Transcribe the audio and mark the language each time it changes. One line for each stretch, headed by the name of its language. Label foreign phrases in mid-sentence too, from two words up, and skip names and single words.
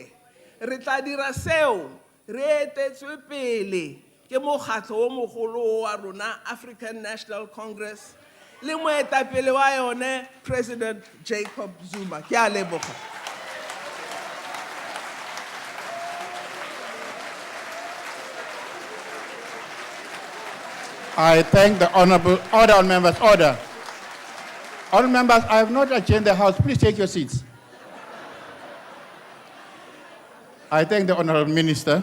Tswana: Re tla dira seo re etetswe pele ke mokgatlo o mogolo wa rona, African National Congress, le moetapele wa yone President Jacob Zuma. Ke a leboga.
English: I thank the honorable members. Order. Honorable members, I have not adjourned the House. Please take your seats. I thank the honorable minister.